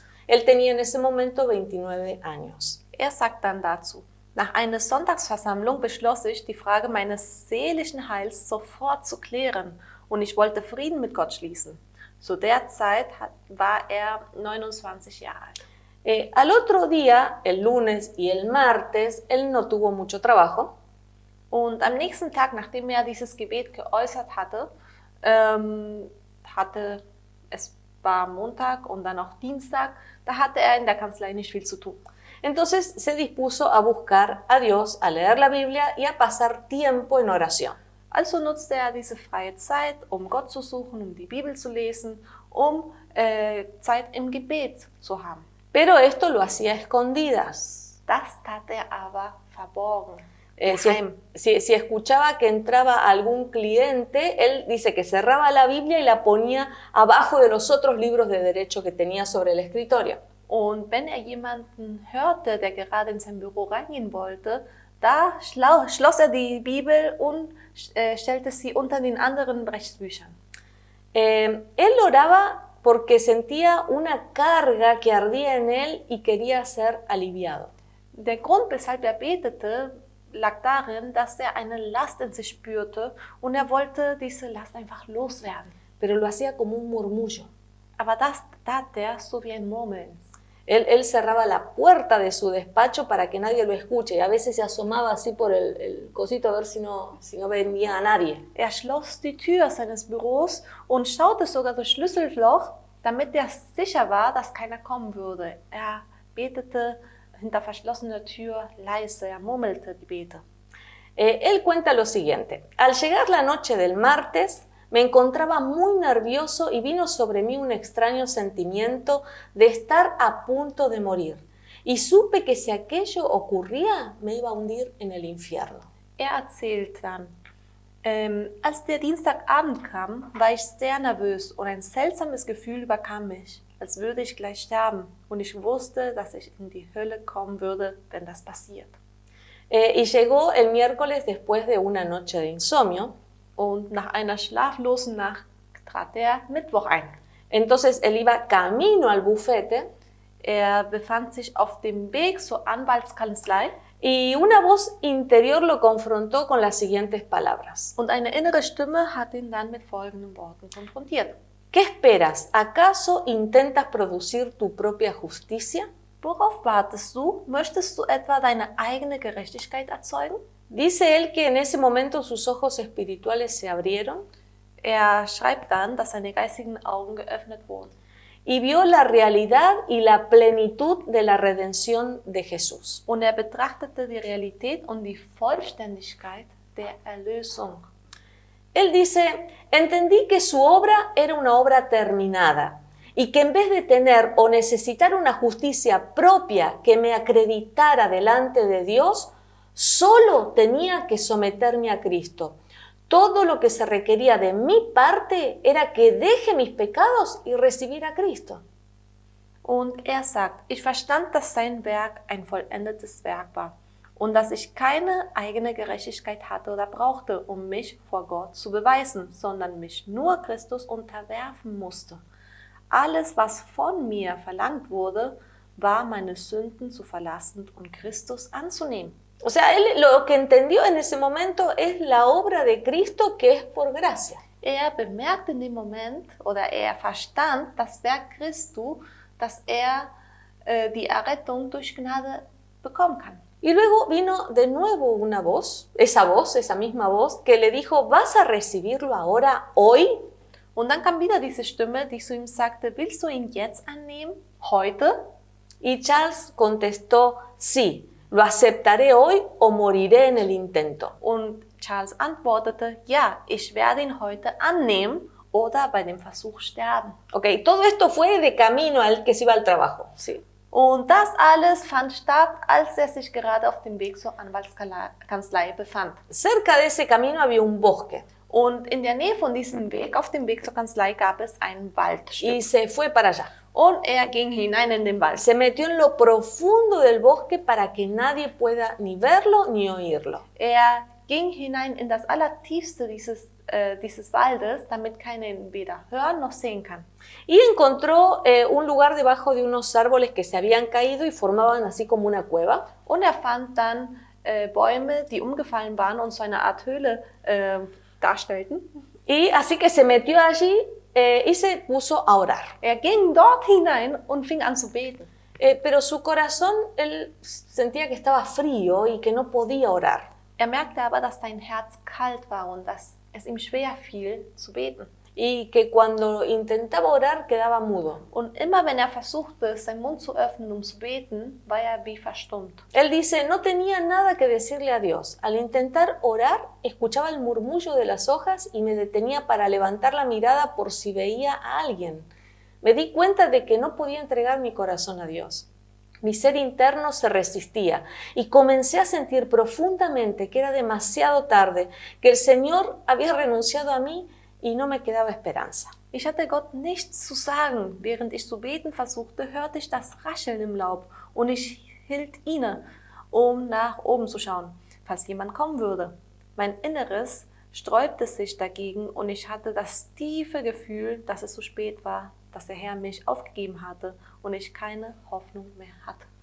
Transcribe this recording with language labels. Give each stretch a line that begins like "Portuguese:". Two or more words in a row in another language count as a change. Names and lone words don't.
Spanish: Él tenía en ese momento 29 años.
German: Er sagt dann dazu: Nach einer Sonntagsversammlung beschloss ich, die Frage meines seelischen Heils sofort zu klären, und ich wollte Frieden mit Gott schließen. Zu der Zeit war er 29 Jahre alt.
Spanish: Al otro día, el lunes y el martes, él no tuvo mucho trabajo.
German: Und am nächsten Tag, nachdem er dieses Gebet geäußert hatte, es war Montag und dann auch Dienstag, da hatte er in der Kanzlei nicht viel zu tun.
Spanish: Entonces se dispuso a buscar a Dios, a leer la Biblia y a pasar tiempo en oración.
German: Also nutzte er diese freie Zeit, um Gott zu suchen, um die Bibel zu lesen, um Zeit im Gebet zu haben.
Spanish: Pero esto lo hacía a escondidas.
German: Das tat er aber verborgen.
Spanish: Si escuchaba que entraba algún cliente, él dice que cerraba la Biblia y la ponía abajo de los otros libros de derecho que tenía sobre el escritorio.
German: Und wenn er jemanden hörte, der gerade in sein Büro reingehen wollte, da schloss er die Bibel und stellte sie unter den anderen Rechtsbüchern.
Spanish: Él oraba porque sentía una carga que ardía en él y quería ser aliviado.
German: Der Grund, weshalb er betete, lag darin, dass er eine Last in sich spürte und er wollte diese Last einfach loswerden.
Spanish: Pero lo hacía como un murmullo.
German: Aber das tat er so wie ein Murmeln.
Spanish: Él cerraba la puerta de su despacho para que nadie lo escuche y a veces se asomaba así por el cosito a ver si no venía a nadie.
German: Er schloss die Tür seines Büros und schaute sogar durch Schlüsselloch, damit er sicher war, dass keiner kommen würde. Er betete hinter verschlossener Tür leise, er murmelte die Gebete.
Spanish: Él cuenta lo siguiente: al llegar la noche del martes, Me encontraba muy nervioso y vino sobre mí un extraño sentimiento de estar a punto de morir. Y supe que si aquello ocurría, me iba a hundir en el infierno.
German: Erzählt dann, als der Dienstagabend kam, war ich sehr nervös und ein seltsames Gefühl überkam mich, als würde ich gleich sterben. Und ich wusste, dass ich in die Hölle kommen würde, wenn das passiert.
Spanish: Y llegó el miércoles después de una noche de insomnio.
German: Und nach einer schlaflosen Nacht trat der Mittwoch ein.
Spanish: Entonces él iba camino al bufete.
German: Befand sich auf dem Weg zur Anwaltskanzlei.
Spanish: Y una voz interior lo confrontó con las siguientes palabras.
German: Und eine innere Stimme hat ihn dann mit folgenden Worten konfrontiert.
Spanish: ¿Qué esperas? ¿Acaso intentas producir tu propia justicia?
German: Worauf wartest du? Möchtest du etwa deine eigene Gerechtigkeit erzeugen?
Spanish: Dice él que en ese momento sus ojos espirituales se abrieron.
German: Schreibt dann, dass seine geistigen Augen geöffnet wurden.
Spanish: Y vio la realidad y la plenitud de la redención de Jesús.
German: Und betrachtete die Realität und die Vollständigkeit der Erlösung.
Spanish: Él dice, entendí que su obra era una obra terminada y que en vez de tener o necesitar una justicia propia que me acreditara delante de Dios, solo tenía que someterme a Cristo. Todo lo que se requería de mi parte era que deje mis pecados y recibir a Cristo.
German: Und sagt, ich verstand, dass sein Werk ein vollendetes Werk war und dass ich keine eigene Gerechtigkeit hatte oder brauchte, um mich vor Gott zu beweisen, sondern mich nur Christus unterwerfen musste. Alles, was von mir verlangt wurde, war meine Sünden zu verlassen und Christus anzunehmen.
Spanish: O sea, él lo que entendió en ese momento es la obra de Cristo que es por gracia.
German: Bemerkte in dem Moment oder verstand das Werk Christu, dass die Errettung durch Gnade bekommen kann.
Spanish: Y luego vino de nuevo una voz, esa misma voz, que le dijo, ¿vas a recibirlo ahora, hoy?
German: Und dann kam wieder diese Stimme, die zu ihm sagte, willst du ihn jetzt annehmen, heute?
Spanish: Y Charles contestó, sí. Lo aceptaré hoy o moriré en el intento.
German: Und Charles antwortete, ja, ich werde ihn heute annehmen oder bei dem Versuch sterben.
Spanish: Okay, todo esto fue de camino al que se iba al trabajo. Sí.
German: Und das alles fand statt, als sich gerade auf dem Weg zur Anwaltskanzlei befand.
Spanish: Cerca de ese camino había un bosque.
German: Und in der Nähe von diesem Weg, auf dem Weg zur Kanzlei, gab es ein Waldstück.
Spanish: Y se fue para allá.
German: Und ging hinein in den Wald.
Spanish: Se metió en lo profundo del bosque para que nadie pueda ni verlo ni oírlo.
German: Ging hinein in das Allertiefste dieses Waldes, damit keiner ihn weder hören noch sehen kann.
Spanish: Y encontró un lugar debajo de unos árboles que se habían caído y formaban así como una cueva.
German: Und fand dann Bäume, die umgefallen waren und so eine Art Höhle darstellten.
Spanish: Y así que se metió allí y se puso a orar.
German: Ging dort hinein und fing an zu beten.
Spanish: Pero su corazón, él sentía que estaba frío y que no podía orar.
German: Merkte aber, dass sein Herz kalt war und dass es ihm schwer fiel zu beten.
Spanish: Y que cuando intentaba orar quedaba mudo.
German: Und immer wenn versuchte, seinen Mund zu öffnen, um zu beten, war wie verstummt.
Spanish: Él dice, no tenía nada que decirle a Dios. Al intentar orar, escuchaba el murmullo de las hojas y me detenía para levantar la mirada por si veía a alguien. Me di cuenta de que no podía entregar mi corazón a Dios. Mi ser interno se resistía y comencé a sentir profundamente que era demasiado tarde, que el Señor había renunciado a mí y no me quedaba esperanza.
German: Ich hatte Gott nichts zu sagen. Während ich zu beten versuchte, hörte ich das Rascheln im Laub und ich hielt inne, um nach oben zu schauen, falls jemand kommen würde. Mein Inneres sträubte sich dagegen und ich hatte das tiefe Gefühl, dass es zu spät war, dass der Herr mich aufgegeben hatte und ich keine Hoffnung mehr hatte.